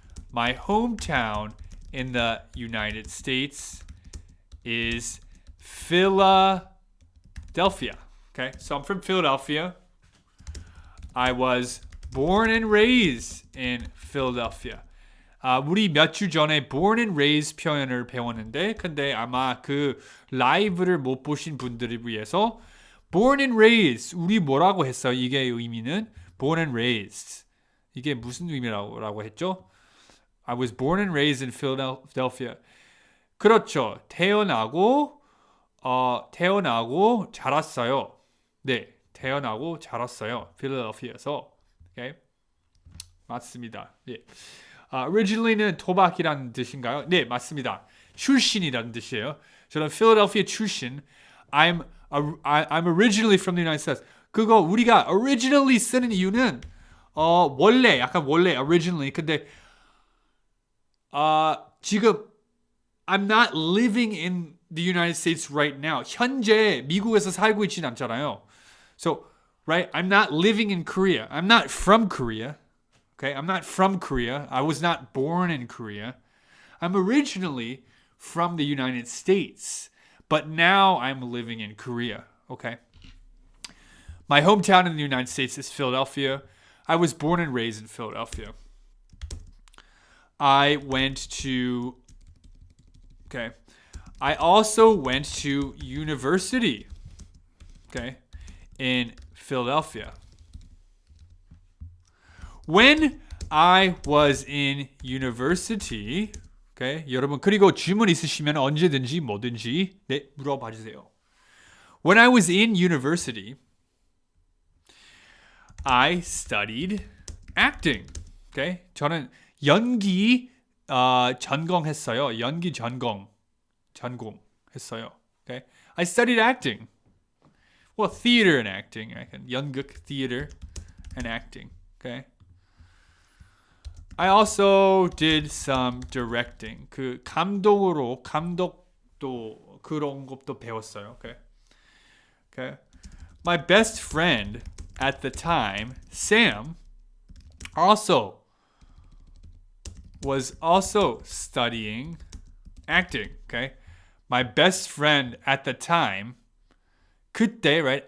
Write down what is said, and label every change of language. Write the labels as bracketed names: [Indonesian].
[English] My hometown in the United States is Philadelphia. Okay, so I'm from Philadelphia. I was born and raised in Philadelphia. [Korean] 우리 몇 주 전에 [English] born and raised [Korean] 표현을 배웠는데, 근데 아마 그 라이브를 못 보신 분들을 위해서 born and raised, 우리 뭐라고 했어요? 이게 의미는 [English] born and raised. [Korean] 이게 무슨 의미라고 했죠? [English] I was born and raised in Philadelphia. [Korean] 그렇죠. 태어나고 자랐어요. 네, 태어나고 자랐어요. 필라델피아에서. Okay? 맞습니다. 예. Originally는 토박이라는 뜻인가요? 네, 맞습니다. 출신이라는 뜻이에요. 저는 필라델피아 출신. [English] I'm originally from the United States. [Korean] 그거 우리가 originally 쓰는 이유는 원래 originally. 근데 지금 [English] I'm not living in the United States right now. [Korean] 현재 미국에서 살고 있진 않잖아요. [English] So, right, I'm not living in Korea. I'm not from Korea. Okay, I'm not from Korea. I was not born in Korea. I'm originally from the United States, but now I'm living in Korea. Okay. My hometown in the United States is Philadelphia. I was born and raised in Philadelphia. I also went to university, okay, in Philadelphia. When I was in university, okay, [Korean] 여러분 그리고 질문 있으시면 언제든지 뭐든지 네, 물어봐 주세요. [English] When I was in university, I studied acting. [Korean] Okay, 저는 연기 전공했어요. 연기 전공했어요. [English] Okay, I studied acting. Well, theater and acting. 연극, theater, and acting. Okay. I also did some directing. [Korean] 그 감독도 그런 것도 배웠어요. Okay. Okay. [English] My best friend at the time, Sam, was also studying acting. Okay. My best friend at the time, 그때, right?